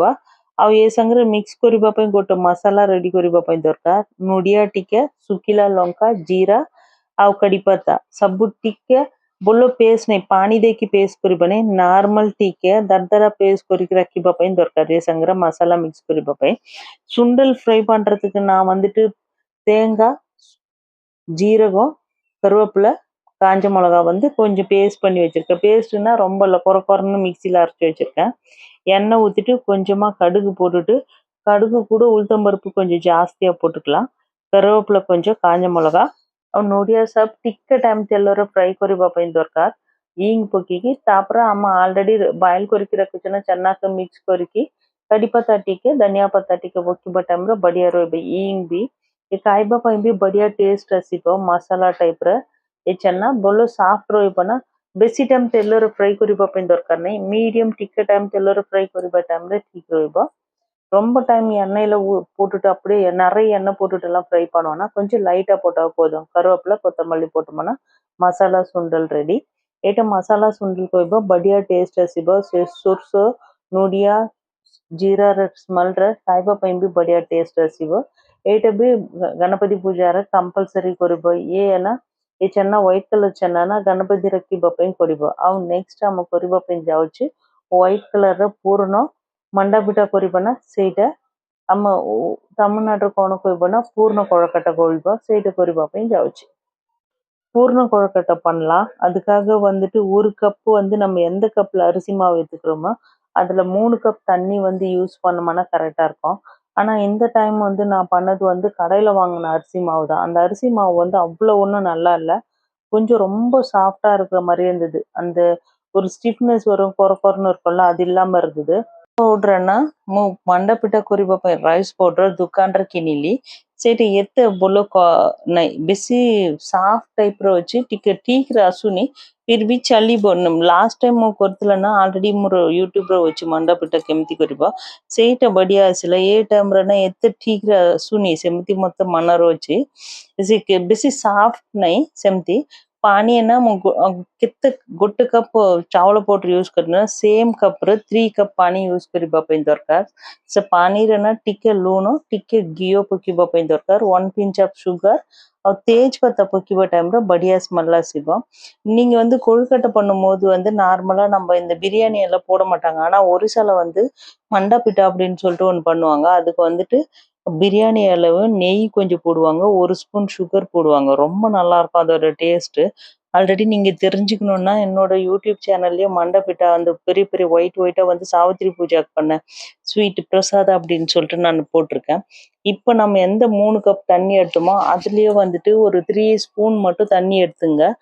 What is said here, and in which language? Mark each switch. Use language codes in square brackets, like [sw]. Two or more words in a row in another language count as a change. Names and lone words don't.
[or] ଆଉ ଏ ସାଙ୍ଗରେ ମିକ୍ସ କରିବା ପାଇଁ ଗୋଟେ ମସଲା ରେଡ଼ି କରିବା ପାଇଁ ଦରକାର। ନଡ଼ିଆ ଟିକେ, ଶୁଖିଲା ଲଙ୍କା, ଜିରା ଆଉ କଢ଼ି ପତ୍ତା ସବୁ ଟିକେ ଭଲ ପେଷ୍ଟ ନାହିଁ, ପାଣି ଦେଇକି ପେଷ୍ଟ କରିବା ନାହିଁ, ନର୍ମାଲ ଟିକେ ଦରଦରା ପେଷ୍ଟ କରିକି ରଖିବା ପାଇଁ ଦରକାର। ଏ ସାଙ୍ଗରେ [ta] மசாலா மிக்ஸ் [or] କରିବା ପାଇଁ [ta] சுண்டல் ஃப்ரை பண்றதுக்கு நான் வந்துட்டு தேங்காய், ஜீரகம், கருவேப்பிலை, காஞ்ச மிளகா வந்து கொஞ்சம் பேஸ்ட் பண்ணி வச்சிருக்கேன்। பேஸ்ட்னா ரொம்ப இல்லை, குறைன்னு மிக்சியில் அரைச்சி வச்சிருக்கேன்। எண்ணெய் ஊற்றிட்டு கொஞ்சமாக கடுகு போட்டுட்டு, கடுகு கூட உளுத்தம்பருப்பு கொஞ்சம் ஜாஸ்தியாக போட்டுக்கலாம், கருவேப்பிலை கொஞ்சம், காஞ்ச மிளகா [or] ଆଉ ନଡ଼ିଆ ସବ ଟିକେ ଟାଇମ୍ ତେଲରେ ଫ୍ରାଏ କରିବା ପାଇଁ ଦରକାର। ହିଙ୍ଗ ପକେଇକି ତାପରେ ଆମେ ଅଲରେଡି ବଏଲ କରିକି ରଖିଛୁ ନା ଚନାକୁ ମିକ୍ସ କରିକି କଢ଼ି ପତ୍ତା ଟିକେ, ଧନିଆ ପତ୍ତା ଟିକେ ପକେଇବା ଟାଇମ୍ରେ ବଢ଼ିଆ ରହିବ। ହିଙ୍ଗ ବି ଏ ଖାଇବା ପାଇଁ ବି ବଢ଼ିଆ ଟେଷ୍ଟ ଆସିବ। ମସଲା ଟାଇପ୍ର ଏ ଚନା ଭଲ ସଫ୍ଟ ରହିବ ନା, ବେଶୀ ଟାଇମ୍ ତେଲରେ ଫ୍ରାଏ କରିବା ପାଇଁ ଦରକାର ନାହିଁ, மீடியம் ଟିକେ டைம் ତେଲରେ ஃப்ரை କରିବା டைம்ல ଠିକ୍ ରହିବ। [ta] ரொம்ப டைம் எண்ணெயில் போட்டுட்டு அப்படியே நிறைய எண்ணெய் போட்டுட்டுலாம் ஃப்ரை பண்ணுவோன்னா கொஞ்சம் லைட்டாக போட்டால் போதும்। கருவேப்பிலை, கொத்தமல்லி போட்டோம்னா மசாலா சுண்டல் ରେଡ଼ି। [or] ଏଇଟା ମସଲା ସୁଣ୍ଡଲ କହିବ ବଢ଼ିଆ ଟେଷ୍ଟ ଆସିବ। ସେ ସୋରିଷ, ନଡ଼ିଆ, ଜିରାର ସ୍ମେଲ୍ରେ ଖାଇବା ପାଇଁ ବି ବଢ଼ିଆ ଟେଷ୍ଟ ଆସିବ। ଏଇଟା ବି ଗଣପତି ପୂଜାରେ କମ୍ପଲସରି କରିବ। ଇଏ ନା ଏ ଚନା ହ୍ୱାଇଟ୍ କଲର୍ ଚନା ନା ଗଣପତି ରଖିବା ପାଇଁ ପଡ଼ିବ। ଆଉ ନେକ୍ସଟ ଆମେ କରିବା ପାଇଁ ଯାଉଛି ହ୍ୱାଇଟ୍ କଲର୍ର ପୂର୍ଣ୍ଣ ମଣ୍ଡା ପିଠା କରିବା ନା, ସେଇଟା ଆମ ତାମିଲନାଡୁରେ କ'ଣ କହିବ ନା பூர்ண கொழுக்கட்டை କହିବ, ସେଇଟା କରିବା ପାଇଁ ଯାଉଛି। [ta] பூர்ண கொழுக்கட்டை பண்ணலாம், அதுக்காக வந்துட்டு ஒரு கப்பு வந்து நம்ம எந்த கப்பில் அரிசி மாவு எடுத்துக்கிறோமோ அதில் 3 கப் தண்ணி வந்து யூஸ் பண்ணோம்னா கரெக்டாக இருக்கும்। ஆனால் இந்த டைம் வந்து நான் பண்ணது வந்து கடையில் வாங்கின அரிசி மாவு தான்। அந்த அரிசி மாவு வந்து அவ்வளோ ஒன்றும் நல்லா இல்லை, கொஞ்சம் ரொம்ப சாஃப்டாக இருக்கிற மாதிரியே இருந்தது। அந்த ஒரு ஸ்டிஃப்னஸ் வரும், கொரன்னு இருக்கும்ல, அது இல்லாமல் இருந்தது। [or] ପାଉଡରନା ମୁଁ ମଣ୍ଡା ପିଠା କରିବା ପାଇଁ ରାଇସ୍ ପାଉଡର ଦୋକାନରେ କିଣିଲି। ସେଇଟା ଏତେ ଭଲ ନାହିଁ, ବେଶୀ ସାଫ୍ଟ ଟାଇପ୍ର ଅଛି, ଟିକେ ଠିକ୍ରେ ଆସୁନି, ଫିର୍ ବି ଚାଲିବ। ଲାଷ୍ଟ ଟାଇମ୍ ମୁଁ କରିଥିଲା ନା ଅଲରେଡ଼ି ମୋର ୟୁଟ୍ୟୁବ୍ରେ ଅଛି ମଣ୍ଡା ପିଠା କେମିତି କରିବ, ସେଇଟା ବଢ଼ିଆ ଆସିଲା। ଏ ଟାଇମ୍ରେ ନା ଏତେ ଠିକ୍ରେ ଆସୁନି, ସେମିତି ମୋତେ ମନରେ ଅଛି। ସେ ବେଶୀ ସାଫ୍ଟ ନାହିଁ, ସେମିତି [hi] पानी है ना कितने गोटे कप चावल पाउडर यूज करना [or] ସେମ କପ ରେ 3 କପ ପାଣି ୟୁଜ କରିବା ପାଇଁ ଦରକାର ସେ ପାଣିରେ ନା ଟିକେ ଲୁଣ ଟିକେ ଘିଅ ପକେଇବା ପାଇଁ ଦରକାର [en] 1 pinch of sugar [or] ଆଉ ତେଜ ପତ୍ତା ପକେଇବା ଟାଇମରେ ବଢିଆ ஸ்மெல் ଆସିବ [ta] நீங்க வந்து கொழுக்கட்டை பண்ணும்போது வந்து நார்மலா நம்ம இந்த பிரியாணி எல்லாம் போட மாட்டாங்க ஆனா ஒரிசால வந்து மண்டா பிட்டா அப்படின்னு சொல்லிட்டு ஒன்று பண்ணுவாங்க அதுக்கு வந்துட்டு பிரியாணி அளவு நெய் கொஞ்சம் போடுவாங்க ஒரு ஸ்பூன் சுகர் போடுவாங்க ரொம்ப நல்லா இருக்கும் அதோட டேஸ்ட் ஆல்ரெடி நீங்க தெரிஞ்சுக்கணும்னா என்னோட யூடியூப் சேனல்லயே மண்டை பிட்டா அந்த பெரிய பெரிய ஒயிட்டா வந்து சாவித்திரி பூஜாக்கு பண்ண ஸ்வீட் பிரசாதம் அப்படின்னு சொல்லிட்டு நான் போட்டிருக்கேன் இப்போ நம்ம எந்த 3 கப் தண்ணி எடுத்தோமோ அதுலயே வந்துட்டு ஒரு 3 ஸ்பூன் மட்டும் தண்ணி எடுத்துங்க